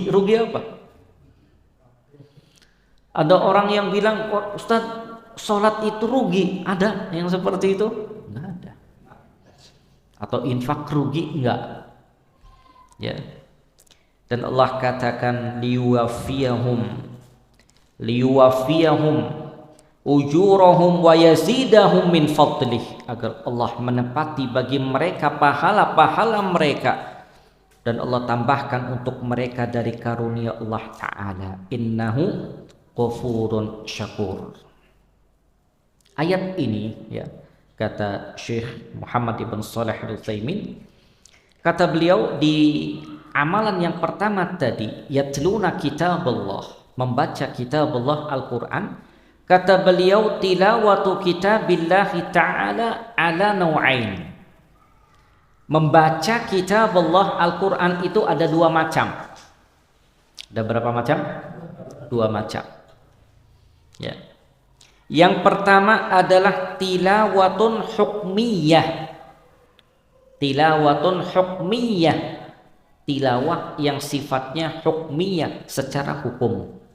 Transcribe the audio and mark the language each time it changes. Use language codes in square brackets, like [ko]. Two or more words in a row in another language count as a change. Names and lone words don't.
[id] Rugi apa? Ada orang yang bilang, oh, Ustaz, sholat itu rugi. Ada yang seperti itu? Enggak ada. Atau infak rugi? Enggak. Ya. Dan Allah katakan [ar] ليوفيهم أجورهم ويزيدهم من فضله, [id] agar Allah menepati bagi mereka pahala-pahala mereka, dan Allah tambahkan untuk mereka dari karunia Allah Ta'ala, [ar] إنه غفور شكور. [id] Ayat ini, ya, kata Syekh Muhammad ibn Shalih Al-Utsaimin, kata beliau, di amalan yang pertama tadi, [ar] يتلون كتاب الله, [id] membaca kitabullah Al-Quran, kata beliau, [ar] تلاوة كتاب الله تعالى على نوعين. [id] Membaca kitabullah Al-Quran itu ada 2 macam. Ada berapa macam? 2 macam. Ya. Yang pertama adalah [ar] تلاوة حكمية. تلاوة حكمية, [id] tilawah yang sifatnya hukmiyah, secara hukum.